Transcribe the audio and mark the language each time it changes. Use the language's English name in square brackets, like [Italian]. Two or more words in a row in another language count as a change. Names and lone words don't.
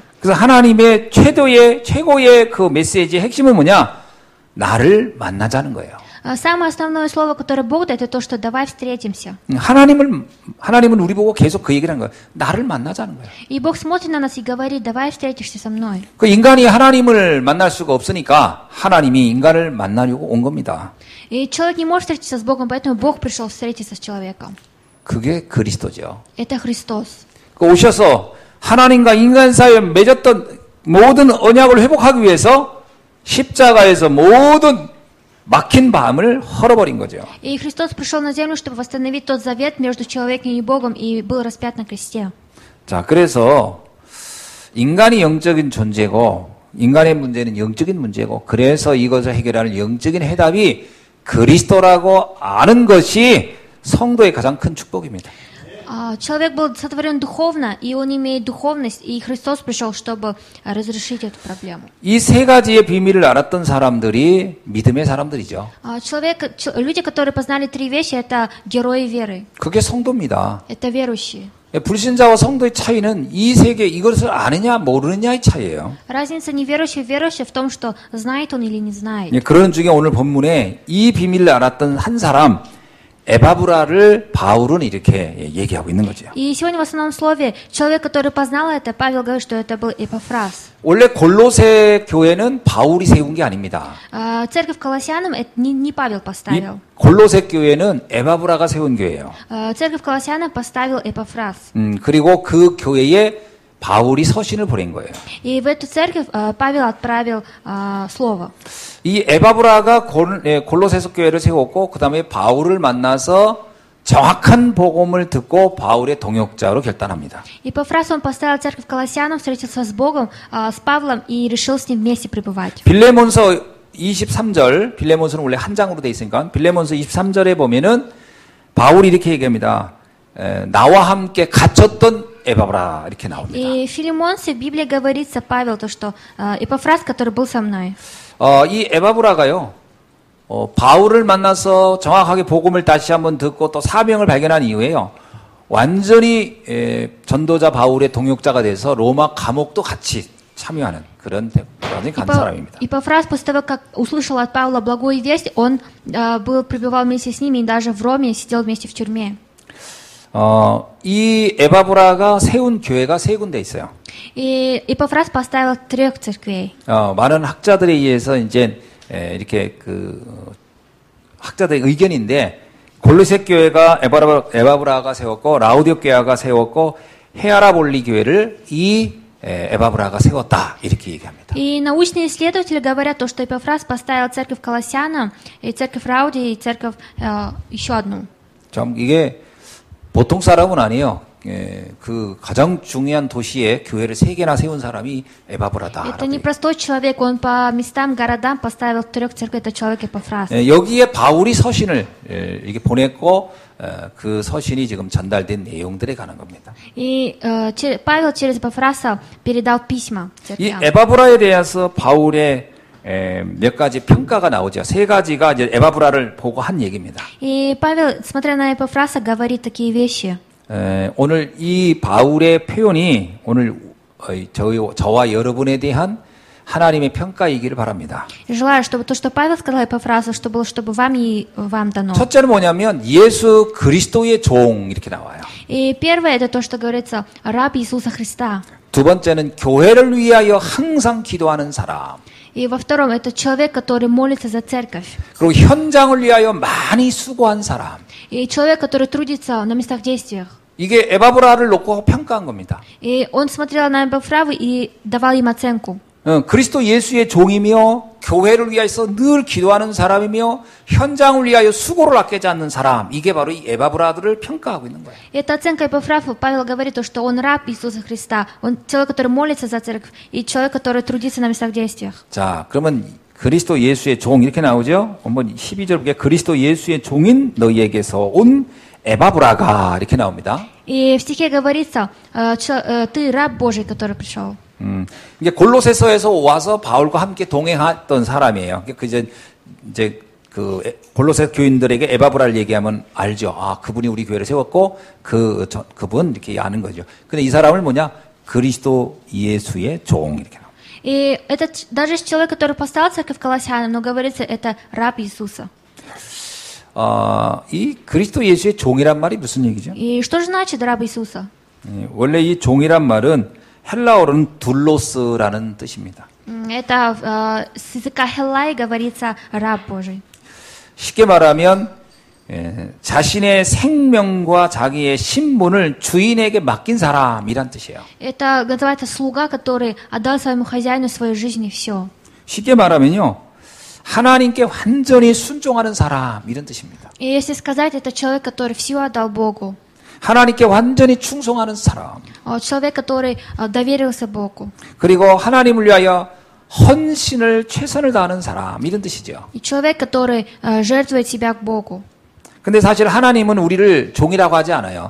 [Korean] 그래서 하나님의 최고의 그 메시지의 핵심은 뭐냐? 나를 만나자는 거예요. [Russian] Самое основное слово, которое Бог дает, это то, что давай встретимся. [Korean] 하나님은 우리 보고 계속 그 얘기를 하는 거예요. 나를 만나자는 거예요. [Russian] И Бог смотрит на нас и говорит, давай встретишься со мной. [Korean] 그 인간이 하나님을 만날 수가 없으니까 하나님이 인간을 만나려고 온 겁니다. [Russian] И человек не может встретиться с Богом, поэтому Бог пришел встретиться с человеком. [Korean] 그게 그리스도죠. [Russian] Это Христос. [Korean] 그 오셔서 하나님과 인간 사이에 맺었던 모든 언약을 회복하기 위해서 십자가에서 모든 막힌 밤을 헐어버린 거죠. [Russian] И Христос пришел на землю, чтобы восстановить тот завет между человеком и Богом, и был распят на кресте. [Korean] 자, 그래서 인간이 영적인 존재고 인간의 문제는 영적인 문제고 그래서 이것을 해결하는 영적인 해답이 그리스도라고 아는 것이 성도의 가장 큰 축복입니다. [Russian] Человек был сотворен духовно, и он имеет духовность, и Христос пришел, чтобы разрешить эту проблему. [Korean] 이 세 가지의 비밀을 알았던 사람들이 믿음의 사람들이죠. [Russian] Люди, которые познали три вещи, это герои веры. [Korean] 그게 성도입니다. [Russian] Это верующие. [Korean] 불신자와 성도의 차이는 이 세계 이것을 아느냐 모르느냐의 차이예요. [Russian] Разница неверующего и верующего в том, что знает он или не знает. [Korean] 그런 중에 오늘 본문에 이 비밀을 알았던 한 사람 에바브라를 바울은 이렇게 얘기하고 있는 거죠. [Russian] И сегодня в основном слове человек, который познал это, Павел говорит, что это был Эпафрас. [Korean] 원래 골로새 교회는 바울이 세운 게 아닙니다. [Russian] Церковь Колоссянам это не Павел поставил. [Korean] 골로새 교회는 에바브라가 세운 교회예요. [Russian] Церковь Колоссянам поставил Эпафрас. [Korean] 그리고 그 교회에 바울이 서신을 보낸 거예요. [Russian] И в эту церковь Павел отправил слово. [Korean] 이 에바브라가 골로새서 교회를 세웠고 그 다음에 바울을 만나서 정확한 복음을 듣고 바울의 동역자로 결단합니다. [Russian] Эпафрас он поставил церковь Колоссянам, встретился с Богом, с Павлом и решил с ним вместе пребывать. [Korean] 빌레몬서 23절, 빌레몬서는 원래 한 장으로 돼 있으니까 빌레몬서 23절에 보면은 바울이 이렇게 얘기합니다. 나와 함께 갇혔던 에바브라 이렇게 나옵니다. [Russian] И в Филимонсе в Библии говорится, Павел, то, что Эпафрас, который был со мной. [Korean] 이 에바브라가요, 바울을 만나서 정확하게 복음을 다시 한번 듣고 또 사명을 발견한 이후에요, 완전히 전도자 바울의 동역자가 돼서 로마 감옥도 같이 참여하는 그런 완전히 간 사람입니다. [Russian] Эпафрас, после того, как услышал от Павла благую весть, он пребывал вместе с ними и даже в Роме сидел вместе в тюрьме. [Korean] 이 에바브라가 세운 교회가 세 군데 있어요. [Russian] И Эпафрас поставил 3 церквей. [Korean] 많은 학자들에 의해서 이제 이렇게 그 학자들의 의견인데 골로새 교회가 에바브라가 세웠고 라우디오 교회가 세웠고 헤아라볼리 교회를 이 에바브라가 세웠다 이렇게 얘기합니다. [Russian] И научные исследователи говорят то, что Эпафрас поставил церковь Колоссянам, и церковь Раудии, и церковь еще одну. [Korean] 참 이게 보통 사람은 아니에요. 그 가장 중요한 도시에 교회를 3개나 세운 사람이 에바브라다. [Russian] Это не простой человек, он по местам, городам поставил 3 церквей, это человек Эпафрас. [Korean] 여기에 바울이 서신을 이렇게 보냈고 그 서신이 지금 전달된 내용들에 관한 겁니다. [Russian] И Павел через Эпафраса передал письма [Korean] 이 [Russian] церквям. [Korean] 에바브라에 대해서 바울의 몇 가지 평가가 나오죠. 3가지가 이제 에바브라를 보고 한 얘기입니다. [Russian] И Павел, смотря на Эпафраса, говорит такие вещи. [Korean] 오늘 이 바울의 표현이 오늘 저와 여러분에 대한 하나님의 평가이기를 바랍니다. [Russian] Желаю, чтобы то, что Павел сказал Эпафрасу, чтобы вам и вам дано. [Korean] 첫째는 뭐냐면 예수 그리스도의 종 이렇게 나와요. [Russian] И первое, это то, что говорится, раб Иисуса Христа. [Korean] 두 번째는 교회를 위하여 항상 기도하는 사람. [Russian] И во втором, это человек, который молится за церковь. [Korean] 그리고 현장을 위하여 많이 수고한 사람. [Russian] И человек, который трудится на местах действиях. [Korean] 이게 에바브라를 놓고 평가한 겁니다. [Russian] И он смотрел на Эпафраву и давал им оценку. [Korean] 그리스도 예수의 종이며 교회를 위해서 늘 기도하는 사람이며 현장을 위하여 수고를 아끼지 않는 사람. 이게 바로 이 에바브라들을 평가하고 있는 거예요. [Russian] Это оценка Эпафрафа. Павел говорит, что он раб Иисуса Христа. Он человек, который молится за церковь, и человек, который трудится на местах действиях. [Korean] 자, 그러면 그리스도 예수의 종 이렇게 나오죠? 한번 12절 보게 그리스도 예수의 종인 너희에게서 온 에바브라가 이렇게 나옵니다. [Russian] И в стихе говорится, ты раб Божий, который пришел. [Korean] 이게 골로새서에서 와서 바울과 함께 동행했던 사람이에요. 그 이제 그 골로새 교인들에게 에바브라를 얘기하면 알죠. 아, 그분이 우리 교회를 세웠고 그분 이렇게 아는 거죠. 근데 이 사람을 뭐냐? 그리스도 예수의 종 이렇게 나와요. [Russian] И это даже человек, который поставил церковь Колоссянам, но говорится, это раб Иисуса. [Korean] 이 그리스도 예수의 종이란 말이 무슨 얘기죠? [Russian] И что же значит раб Иисуса? [Korean] 원래 이 종이란 말은 헬라어로는 둘로스라는 뜻입니다. [Russian] Это с языка Хеллай говорится раб Божий. [Korean] 쉽게 말하면 자신의 생명과 자기의 신분을 주인에게 맡긴 사람이란 뜻이에요. [Russian] Это называется слуга, который отдал своему хозяину свою жизнь и все. [Korean] 쉽게 말하면요. 하나님께 완전히 순종하는 사람 이런 뜻입니다. [Russian] И если сказать, это человек, который все отдал Богу. [Korean] 하나님께 완전히 충성하는 사람. [Russian] Человек, который доверился Богу. [Korean] 그리고 하나님을 위하여 헌신을 최선을 다하는 사람 이런 뜻이죠. [Russian] И человек, который жертвует себя к Богу. [Korean] 근데 사실 하나님은 우리를 종이라고 하지 않아요.